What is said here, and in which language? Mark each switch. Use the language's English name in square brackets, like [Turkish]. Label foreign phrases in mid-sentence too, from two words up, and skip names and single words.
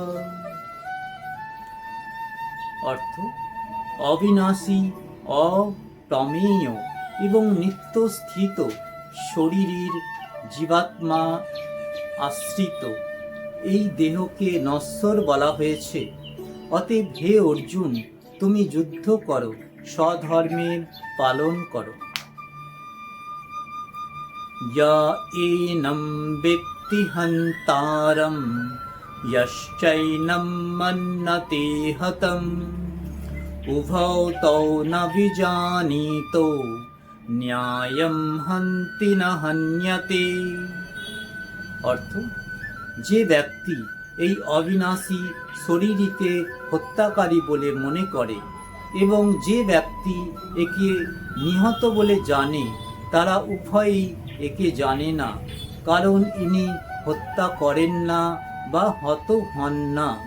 [Bangla] অর্থ, অবিনাশী, অপ্রমেয় এবং নিত্যস্থিত শরীরের জীবাত্মা আশ্রিত এই দেহকে নশ্বর বলা হয়েছে। অতএব হে অর্জুন, তুমি যুদ্ধ করো, স্বধর্মের পালন করো। [Sanskrit] ইয়া এনম ব্যক্তি হন্তারম यश्चैनं मन्यते हतं उभौ तौ न विजानीतो न्यायं हन्ति न हन्यते। [Bangla] অর্থ, যে ব্যক্তি এই অবিনাশী শরীরকে হত্যাকারী বলে মনে করে এবং যে ব্যক্তি একে নিহত বলে জানে, তারা উভয়ই একে জানে না, কারণ ইনি হত্যা করেন না বা হত হন না।